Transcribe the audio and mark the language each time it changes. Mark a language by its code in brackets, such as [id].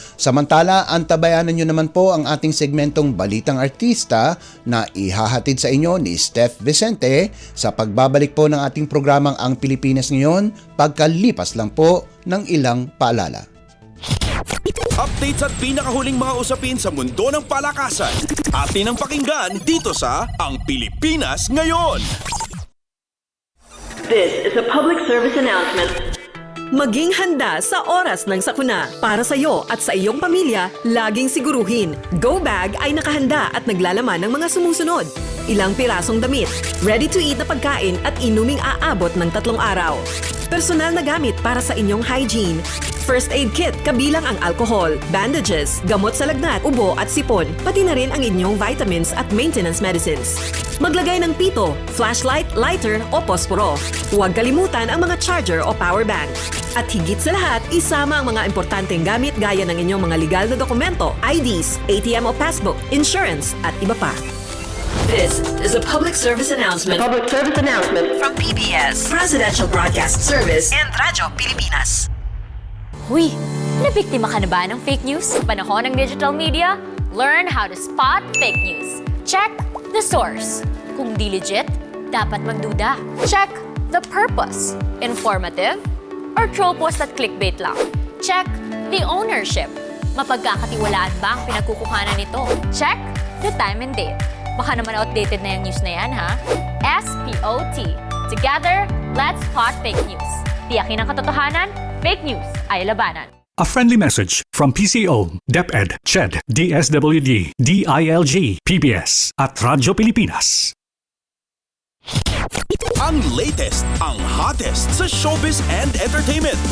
[tl] Samantala, antabayanan nyo naman po ang ating segmentong Balitang Artista na ihahatid sa inyo ni Steph Vicente sa pagbabalik po ng ating programang Ang Pilipinas Ngayon pagkalipas lang po ng ilang paalala. Updates at pinakahuling mga usapin sa mundo ng palakasan. Atin ang pakinggan dito sa Ang Pilipinas Ngayon. [en] This is a public service announcement. [tl] Maging handa sa oras ng sakuna. Para sa iyo at sa iyong pamilya, laging siguruhin, Go Bag ay nakahanda at naglalaman ng mga sumusunod. Ilang pirasong damit, ready-to-eat na pagkain at inuming aabot ng 3 araw. Personal na gamit para sa inyong hygiene, first aid kit kabilang ang alcohol, bandages, gamot sa lagnat, ubo at sipon, pati na rin ang inyong vitamins at maintenance medicines. Maglagay ng pito, flashlight, lighter o posporo. Huwag kalimutan ang mga charger o power bank. At higit sa lahat, isama ang mga importanteng gamit gaya ng inyong mga legal na dokumento, IDs, ATM o passbook, insurance at iba pa. [en] This is a public service announcement. Public service announcement. From PBS, Presidential Broadcast Service, and Radyo Pilipinas. [tl] Huy, nabiktima ka na ba ng fake news sa panahon ng digital media? [en] Learn how to spot fake news. Check the source. [tl] Kung di legit, dapat magduda. [en] Check the purpose. Informative or troll post at clickbait lang. Check the ownership. [tl] Mapagkakatiwalaan ba ang pinagkukuhanan nito? [en] Check the time and date. [tl] Baka naman outdated na yung news na yan, ha? [en] SPOT. Together, let's spot fake news. [tl] Tiyakin ang katotohanan, fake news ay labanan. [en] A friendly message from PCO, DepEd, CHED, DSWD, DILG, PBS at Radyo Pilipinas. [tl] Ang latest, ang hottest sa showbiz and entertainment.